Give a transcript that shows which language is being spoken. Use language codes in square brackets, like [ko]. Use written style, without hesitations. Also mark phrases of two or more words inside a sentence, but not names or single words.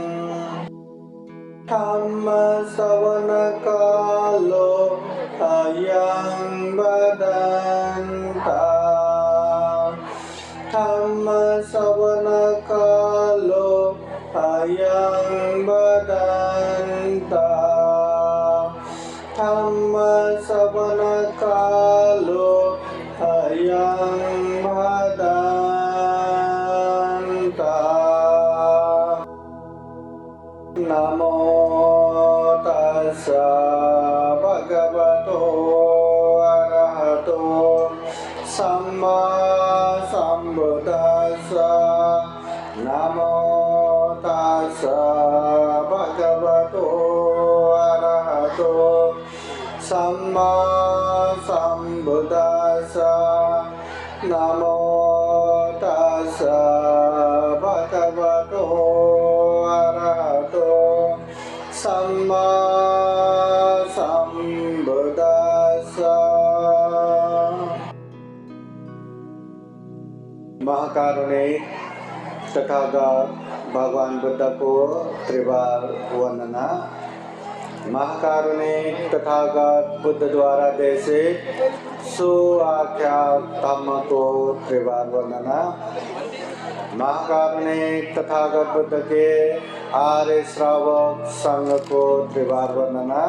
[pi] धम्मश्रवणकालो अयं वदन्तः धम्मश्रवणकालो अयं वदन्तः धम्मश्रवणकालो अयं वदन्तः। नमो तस्सा भगवतो अरहतो सम्मा सम्बुद्धास्सा। नमो तस्सा भगवतो अरहतो सम्मा सम्बुद्धास्सा। नमो तस्सा भगवतो अरहतो सम्मा सम्बुद्धास्सा। [hi] महाकारुणिक तथागत भगवान बुद्ध को त्रिवार वंदना। महाकारुणिक तथागत बुद्ध द्वारा देशित सुआख्यात धम्म को त्रिवार वंदना। महाकारुणिक तथागत बुद्ध के आर्य श्रावक संघ को त्रिवार वंदना।